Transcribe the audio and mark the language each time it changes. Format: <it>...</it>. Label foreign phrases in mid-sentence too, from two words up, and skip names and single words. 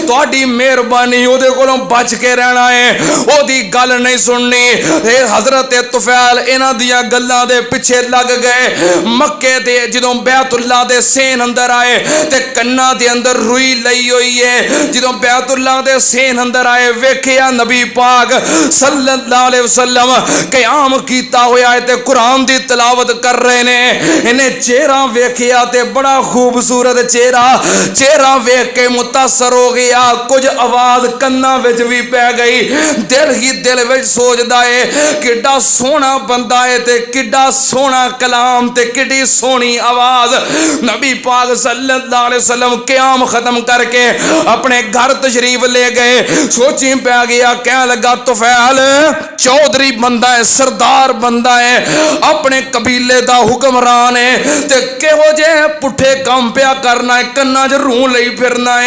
<pa>تہاڈی مہربانی اوہدے کولوں بچ کے رہنا ہے، اوہدی گل نہیں سننی. حضرت طفیل انہاں دیاں گلاں دے پچھے لگ گئے. مکے دے جدوں بیت اللہ دے صحن اندر آئے تے کنّاں دے اندر روئی لئی ہوئی ہے. جدوں بیت اللہ دے صحن اندر آئے ویکھیا نبی پاک</pa> <ar>صلى الله عليه وسلم</ar> <pa>قیام کیتا ہویا ہے تے قرآن دی تلاوت کر رہے نے. انہیں چہرہ ویکھیا تے بڑا خوبصورت چہرہ ویکھ کے متاثر ہو گیا. کجھ آواز کنّاں وچ بھی پے گئی، دل ہی دل وچ سوچدا ہے کِڈا سوہنا بندہ ہے تے کِڈا سوہنا کلام تے کِڈی سوہنی آواز. نبی پاک</pa> <ar>صلى الله عليه وسلم</ar> <pa>قیام ختم کر کے اپنے گھر تشریف لے گئے. سوچی پے گیا، کہہ لگا طفیل چوہدری بندہ ہے، سردار بندہ ہے، اپنے قبیلے دا حکمران ہے تے کیہو جے پٹھے کام پیا کرنا ہے، کنّاں چ روح لئی پھرنا ہے.</pa>